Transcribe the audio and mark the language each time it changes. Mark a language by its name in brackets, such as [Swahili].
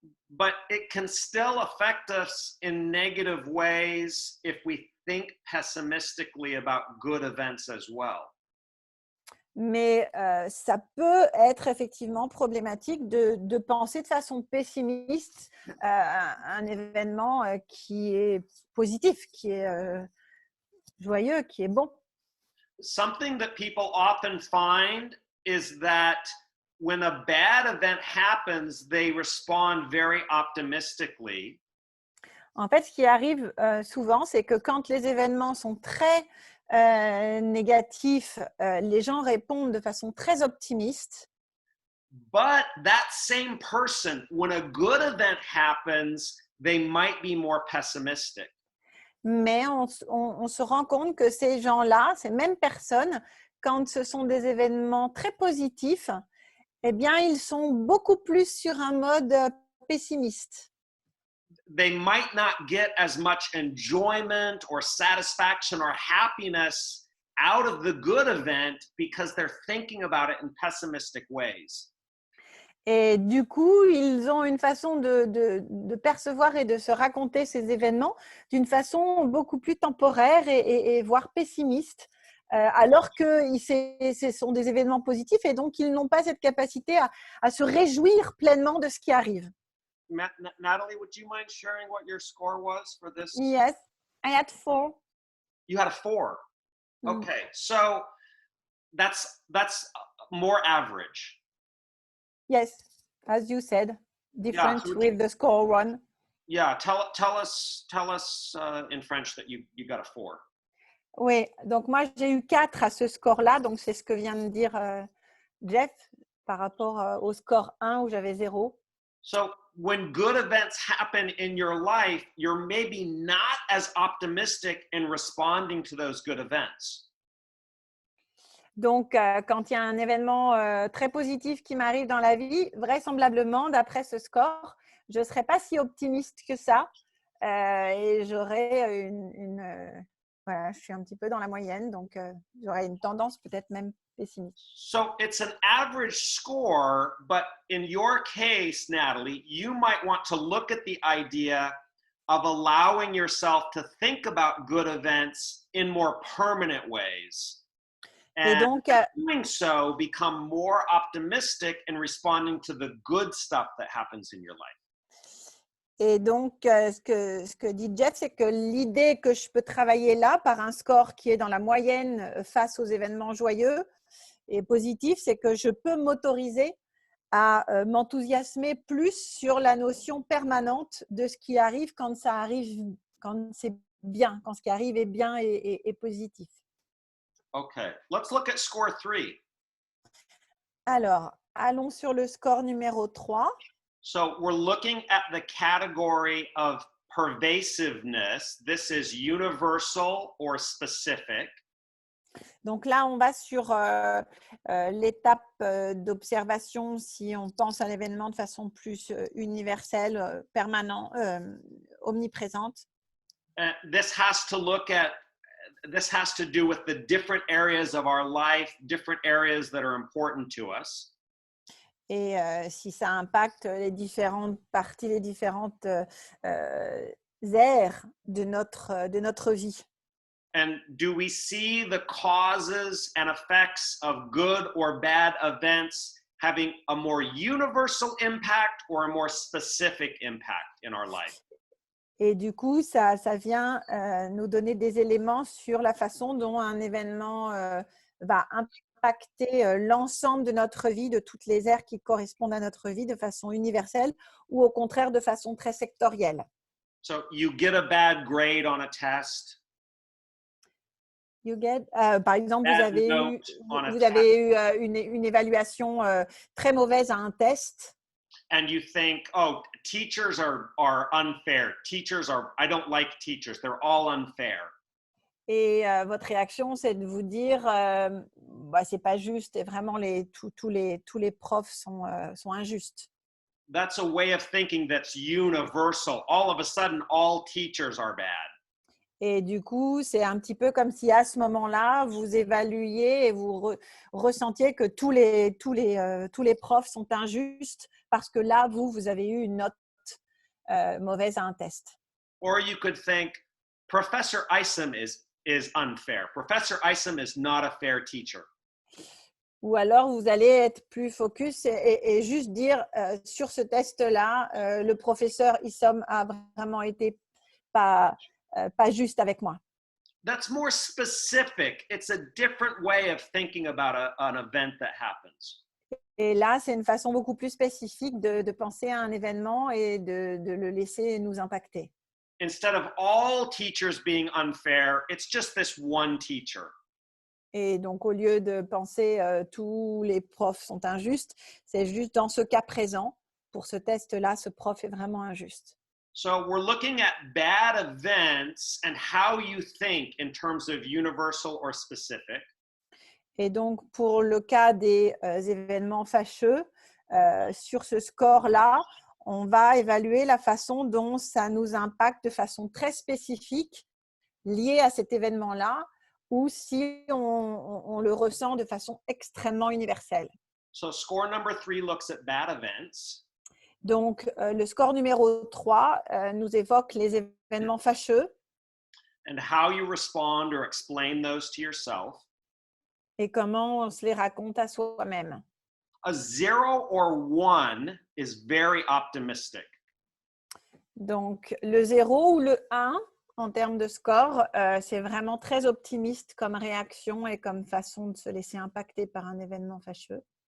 [English] But it can still affect us in negative ways if we think pessimistically about good events as well. [French] Mais ça peut être effectivement problématique de penser de façon pessimiste un événement qui est positif, qui est joyeux, qui est bon. [English] Something that people often find is that when a bad event happens, they respond very optimistically. [French] En fait, ce qui arrive souvent, c'est que quand les événements sont très négatifs, les gens répondent de façon très optimiste. [English] But that same person, when a good event happens, they might be more pessimistic. [French] Mais on se rend compte que ces gens-là, ces mêmes personnes, quand ce sont des événements très positifs, eh bien, ils sont beaucoup plus sur un mode pessimiste. [English] They might not get as much enjoyment or satisfaction or happiness out of the good event because they're thinking about it in pessimistic ways. [French] Et du coup, ils ont une façon de percevoir et de se raconter ces événements d'une façon beaucoup plus temporaire et voire pessimiste, alors que ce sont des événements positifs et donc ils n'ont pas cette capacité à se réjouir pleinement de ce qui arrive. [English] Natalie, would you mind sharing what your score was for this? Yes, I had 4. You had a 4. Mm. Okay, so that's more average. Yes, as you said, different so with the score 1. Yeah, tell us in French that you got a 4. [French] Oui, donc moi j'ai eu 4 à ce score-là, donc c'est ce que vient de dire Jeff par rapport au score 1 où j'avais 0. [English] So when good events happen in your life, you're maybe not as optimistic in responding to those good events. [French] Donc, quand il y a un événement très positif qui m'arrive dans la vie, vraisemblablement, d'après ce score, je ne serai pas si optimiste que ça et j'aurai voilà, je suis un petit peu dans la moyenne, donc j'aurai une tendance peut-être même pessimiste. [English] So it's an average score, but in your case, Natalie, you might want to look at the idea of allowing yourself to think about good events in more permanent ways. [French] Et [English] And [French] donc, [English] doing so, become more optimistic in responding to the good stuff that happens in your life. [French] Et donc, ce que dit Jeff, c'est que l'idée que je peux travailler là par un score qui est dans la moyenne face aux événements joyeux et positifs, c'est que je peux m'autoriser à m'enthousiasmer plus sur la notion permanente de ce qui arrive quand ça arrive, quand c'est bien, quand ce qui arrive est bien et positif. [English] Okay, let's look at score 3. [French] Alors, allons sur le score numéro 3. [English] So we're looking at the category of pervasiveness. This is universal or specific. [French] Donc là, on va sur l'étape d'observation si on pense à l'événement de façon plus universelle, permanente, omniprésente. [English] This has to do with the different areas of our life, different areas that are important to us. [French] Et si ça impacte les différentes parties, les différentes aires de notre vie. [English] And do we see the causes and effects of good or bad events having a more universal impact or a more specific impact in our life? [French] Et du coup, ça vient nous donner des éléments sur la façon dont un événement va impacter l'ensemble de notre vie, de toutes les aires qui correspondent à notre vie de façon universelle ou au contraire de façon très sectorielle. [English] So you get a bad grade on a test. You get, [French] par exemple, vous [English] Bad [French] avez eu, [English] note on a [French] vous [English] test, [French] avez eu une évaluation très mauvaise à un test [English] and you think, oh, teachers are unfair. Teachers are, I don't like teachers. They're all unfair. [French] et votre réaction, c'est de vous dire, bah, c'est pas juste et vraiment tous les profs sont injustes. [English] That's a way of thinking that's universal. All of a sudden, all teachers are bad. [French] Et du coup, c'est un petit peu comme si à ce moment-là, vous évaluiez et vous ressentiez que tous les profs sont injustes parce que là, vous avez eu une note mauvaise à un test. [English] Or you could think, Professor Isom is unfair. Professor Isom is not a fair teacher. [French] Ou alors, vous allez être plus focus et juste dire sur ce test-là, le professeur Issom a vraiment été pas juste avec moi. [English] That's more specific. It's a different way of thinking about an event that happens. [French] Et là, c'est une façon beaucoup plus spécifique de penser à un événement et de le laisser nous impacter. [English] Instead of all teachers being unfair, it's just this one teacher. [French] Et donc, au lieu de penser tous les profs sont injustes, c'est juste dans ce cas présent, pour ce test-là, ce prof est vraiment injuste. [English] So we're looking at bad events and how you think in terms of universal or specific. [French] Et donc, pour le cas des événements fâcheux, sur ce score-là, on va évaluer la façon dont ça nous impacte de façon très spécifique liée à cet événement-là ou si on le ressent de façon extrêmement universelle. [English] So score number 3 looks at bad events. [French] Donc, le score numéro 3 nous évoque les événements fâcheux [English] And how you respond or explain those to yourself. [French] et comment on se les raconte à soi-même. [English] A 0 or 1 is very optimistic. [French] Donc, le 0 ou le 1, en termes de score, c'est vraiment très optimiste comme réaction et comme façon de se laisser impacter par un événement fâcheux.